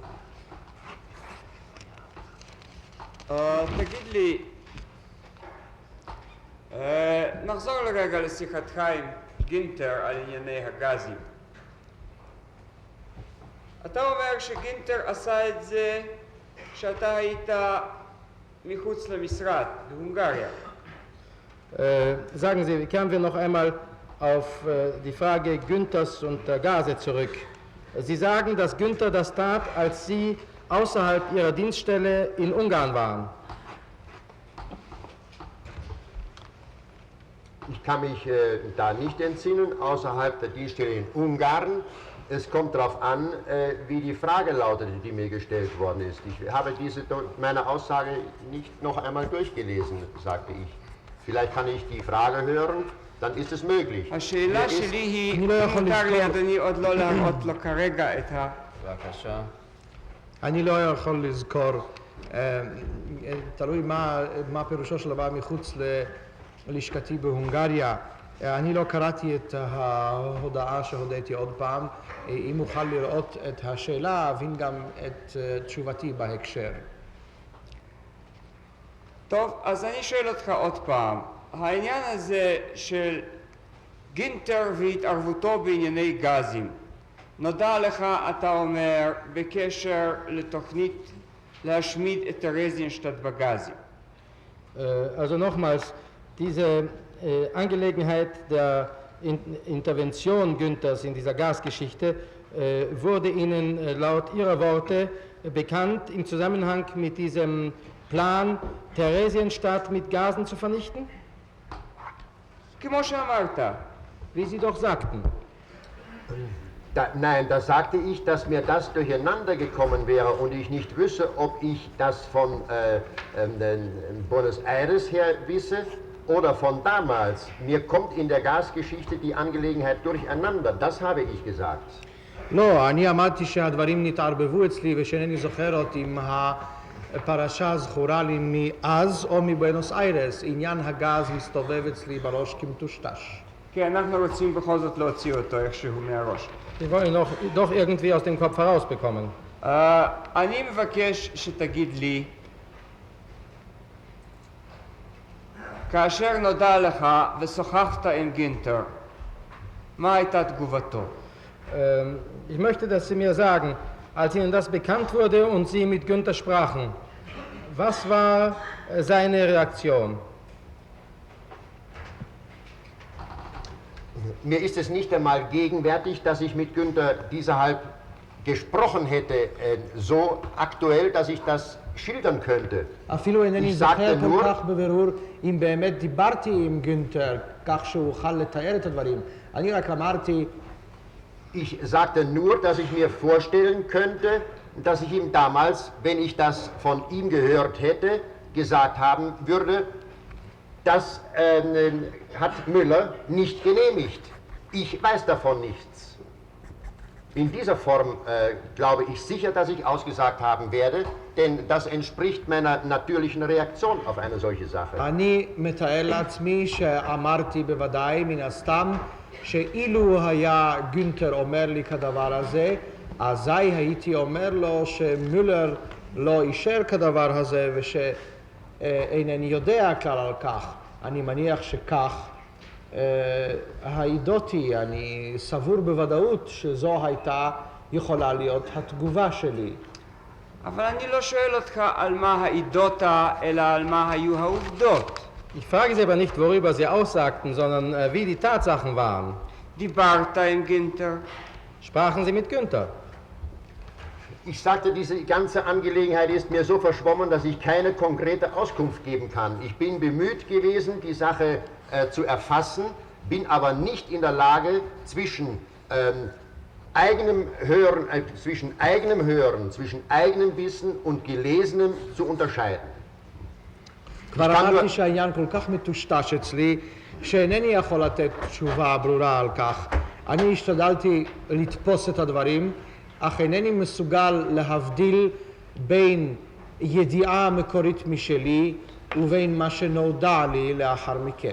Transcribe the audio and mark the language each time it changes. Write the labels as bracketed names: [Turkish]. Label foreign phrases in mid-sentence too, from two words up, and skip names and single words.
[Hebrew] תגיד לי, נחזור לרגע לשיחתך עם גינטר על ענייני הגזים. אתה אומר שגינטר עשה את זה כשאתה היית מחוץ למשרד, בהונגריה. [German] Sagen Sie, kehren wir noch einmal auf die Frage Günthers und der Gase zurück. Sie sagen, dass Günther das tat, als Sie außerhalb Ihrer Dienststelle in Ungarn waren. Ich kann mich da nicht entsinnen, außerhalb der Dienststelle in Ungarn. Es kommt darauf an, wie die Frage lautete, die mir gestellt worden ist. Ich habe meine Aussage nicht noch einmal durchgelesen, sagte ich. Vielleicht kann ich die Frage hören, dann ist es möglich. [Hebrew] השאלה שלי היא, מותר לי אדוני עוד לא להראות לו כרגע את ה... בבקשה. אני לא יכול לזכור, תלוי מה פירושו של דבר מחוץ ללשכתי בהונגריה. אני לא קראתי את ההודעה שהודיתי עוד פעם. אם אוכל לראות את השאלה, אבין גם את תשובתי בהקשר. טוב, אז אני שואל אותך עוד פעם. העניין הזה של גינטר והתערבותו בענייני גזים, נודע לך, אתה אומר, בקשר לתוכנית להשמיד את טרזיינשטט בגזים. [German] Also nochmals, diese Angelegenheit der Intervention Günthers in dieser Gasgeschichte wurde Ihnen laut Ihrer Worte bekannt im Zusammenhang mit diesem Plan, Theresienstadt mit Gasen zu vernichten? [Hebrew] כמו שאמרת. [German] Wie Sie doch sagten. Nein, da sagte ich, dass mir das durcheinander gekommen wäre und ich nicht wüsste, ob ich das von Buenos Aires her wisse oder von damals. Mir kommt in der Gasgeschichte die Angelegenheit durcheinander, das habe ich gesagt. [Hebrew] לא, אני אמרתי שהדברים נתערבבו אצלי ושאינני זוכר אותי אם הפרשה זכורה לי מאז או מבואנוס איירס. עניין הגז מסתובב אצלי בראש כמטושטש. כן, אנחנו רוצים בכל זאת להוציא אותו איכשהו מהראש. [German] Wir wollen ihn doch irgendwie aus dem Kopf herausbekommen. [Hebrew] אני מבקש שתגיד לי, כאשר נודע לך ושוחחת עם גינטר, מה הייתה תגובתו? [German] Ich möchte, dass Sie mir sagen, als Ihnen das bekannt wurde und Sie mit Günther sprachen, was war seine Reaktion? Mir ist es nicht einmal gegenwärtig, dass ich mit Günther deshalb gesprochen hätte, so aktuell, dass ich das schildern könnte. [Hebrew] אפילו אינני זוכר כל כך בבירור אם באמת דיברתי עם גינטר כך שהוא אוכל לתאר את הדברים. אני רק אמרתי [German] Ich sagte nur, dass ich mir vorstellen könnte, dass ich ihm damals, wenn ich das von ihm gehört hätte, gesagt haben würde, das hat Müller nicht genehmigt. Ich weiß davon nichts. In dieser Form glaube ich sicher, dass ich ausgesagt haben werde, denn das entspricht meiner natürlichen Reaktion auf eine solche Sache. [Hebrew] אני מתאר לעצמי שאמרתי בוודאי מן הסתם שאילו היה גינטר אומר לי כדבר הזה, אזי הייתי אומר לו שמולר לא אישר כדבר הזה ושאינני יודע כלל על כך. אני מניח שכך העידותי, אני סבור בוודאות שזו הייתה יכולה להיות התגובה שלי. אבל אני לא שואל אותך על מה העידות, אלא על מה היו העובדות. [German] Ich frage Sie aber nicht, worüber Sie aussagten, sondern wie die Tatsachen waren. [Hebrew] דיברת עם גינטר? [German] Sprachen Sie mit Günther? Ich sagte, diese ganze Angelegenheit ist mir so verschwommen, dass ich keine konkrete Auskunft geben kann. Ich bin bemüht gewesen, die Sache zu erfassen, bin aber nicht in der Lage, zwischen eigenem Hören, zwischen eigenem Wissen und Gelesenem zu unterscheiden. [Hebrew] כבר אמרתי שהעניין כל כך מטושטש אצלי, שאינני יכול לתת תשובה ברורה על כך. אני השתדלתי לתפוס את הדברים, אך אינני מסוגל להבדיל בין ידיעה מקורית משלי ובין מה שנודע לי לאחר מכן.